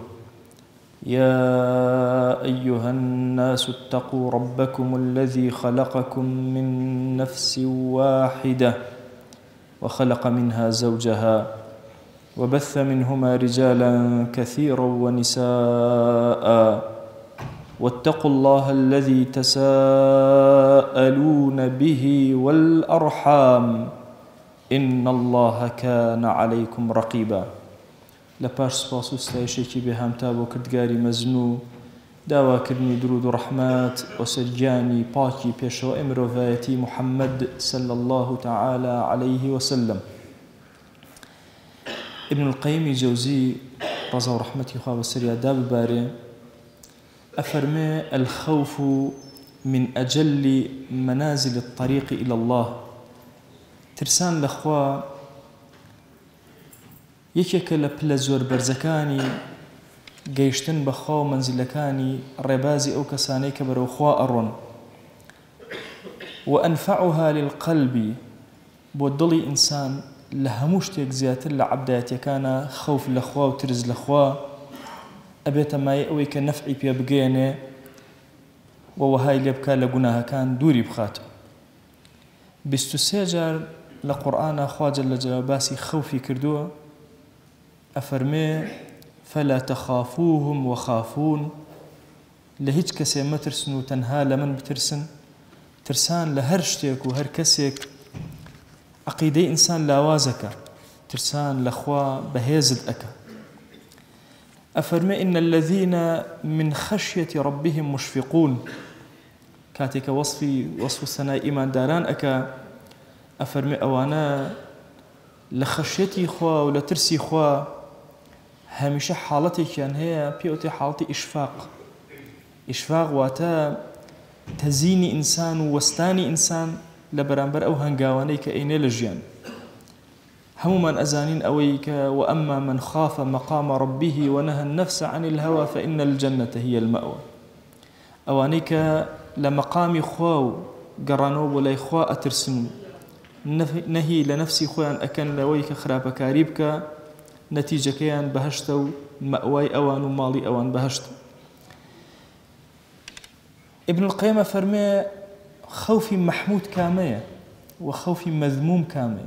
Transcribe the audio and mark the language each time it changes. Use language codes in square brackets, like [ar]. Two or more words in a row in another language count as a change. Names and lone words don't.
[ar] يا أيها الناس اتقوا ربكم الذي خلقكم من نفس واحدة وخلق منها زوجها وبث منهما رجالا كثيرا ونساء، واتقوا الله الذي تساءلون به والأرحام إن الله كان عليكم رقيبا. [ckb] لپاش سپاس و ستایشێکی بێهامتا بۆ کردگاری مەزنوو، داواکردنی درود و ڕەحمەت وەسەر گیانی پاکی پێشەوەی مرۆڤایەتی محەممەد [ar] صلى الله تعالى عليه وسلم. [ckb] ابن القيم جوزي ڕەزا و ڕەحمەتی خوا بەسەریا دا ببارێ، ئەفەرمێ: [ar] الخوف من أجل منازل الطريق إلى الله. [ckb] ترسان لخوا یەکێکە لە پلە زۆر بەرزەکانی گەیشتن بەخوا و مەنزیلەکانی ڕێبازی ئەو کەسانەی کە بەرەو خوا ئەڕۆن. [ar] وأنفعها للقلب، [ckb] بۆ دڵی ئینسان لە هەموو شتێک زیاتر لە عەبدایەتیەکانە خەوف لەخوا و ترس لەخوا ئەبێتە مای ئەوەی کە نەفعی پێ بگەێنێ و وەهای لێ بکات لە گوناهەکان دووری بخاتەوە. 23 جار لە قورئانە خوا جەل جەلالوهو باسی خەوفی کردووە. ئەفەرمێ: [ar] فلا تخافوهم وخافون. [ckb] لە هیچ کەسێ مەترسن و تەنها لە من بترسن. ترسان لە هەر شتێک و هەر کەسێک عەقیدەی ئینسان لاوازەکە، ترسان لەخوا بەهێزت ئەکە. ئەفەرمێ: [ar] إن الذين من خشية ربهم مشفقون. [ckb] کاتێکە وەصف سەنای ئیمانداران ئەکا، ئەفەرمێ ئەوانە لە خەشیەتی خوا و لە ترسی خوا هەمیشە حاڵەتێکیان هەیە پێوتێ حاڵەتی ئیشفاق. ئیشفاق واتە تەزینی ئینسان و وەستانی ئینسان لە بەرامبەر ئەو هەنگاوانەی کە ئەینێ لە ژیان. هەمومان ئەزانین ئەوەی کە [ar] وأما من خاف مقام ربه ونهى النفس عن الهوى فإن الجنة هي المأوى. [ckb] ئەوانەی کە لە مەقامی خوا و گەڕانەوە بۆ لای خوا ئەترسن، نەهی لە نەفسی خۆیان ئەکەن لەوەی کە خراپەکاری بکە، نەتیجەکەیان بەهەشتە و مەئوای ئەوان و ماڵی ئەوان بەهەشتە. ابن القيم فەرمێ: خەوفی مەحموود کامەیە و خەوفی مەذموم کامەیە.